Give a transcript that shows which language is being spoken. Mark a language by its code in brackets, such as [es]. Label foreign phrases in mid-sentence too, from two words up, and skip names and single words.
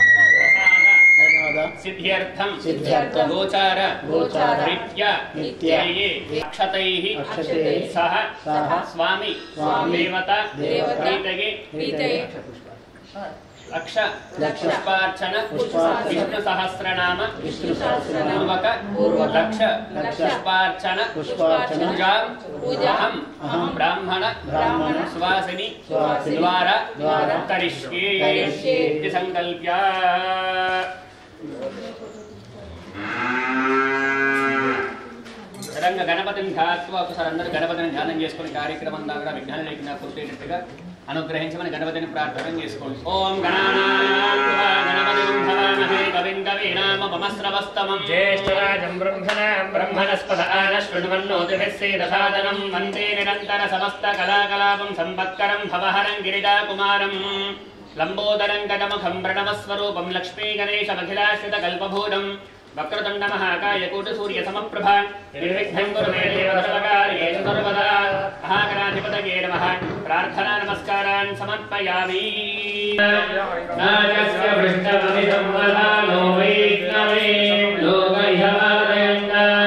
[sa] सिद्ध्यर्थम गोचार नित्य अक्षतैः सह स्वामी देवता प्रीतये अक्ष पुष्पार्चन विष्णु सहस्रनाम पूर्वक लक्ष पुष्पार्चन पूजाम् अहं ब्राह्मण सुवासिनी द्वारा करिष्ये इति संकल्प्य [te] రంగ గణపతిని ధ్యాత్వా ఒకసారి అందరూ గణపతిని ధ్యానం చేసుకుని కార్యక్రమం అంతా కూడా విఘ్నాలు లేకుండా పూర్తయ్యేటట్టుగా అనుగ్రహించమని గణపతిని ప్రార్థన చేసుకోండి. [sa] ఓం గణానాం కవిం కవీనామపమస్రవస్తమం జ్యేష్ఠరాజం బ్రహ్మణస్పదాన శృణ్వన్నోతిభిः సేదసాదనం వందే నిరంతర సమస్త కళాకలాపం సంవత్కరం భవహరం గిరిజాకుమారం लंबोदरं गजमुखं प्रणवस्वरूपं लक्ष्मी गणेशमखिलाश्रित कल्पभूतं वक्रतुण्ड महाकाय कूटसूर्यसमप्रभा निर्विघ्नं कुरु मे देव सर्वकार्येषु सर्वदा महागणाधिपतये नमः प्रार्थना नमस्कारान् समर्पयामि नायस्य पृष्ठममिदं वदानो वैष्णवे लोकह्यवादयन्ता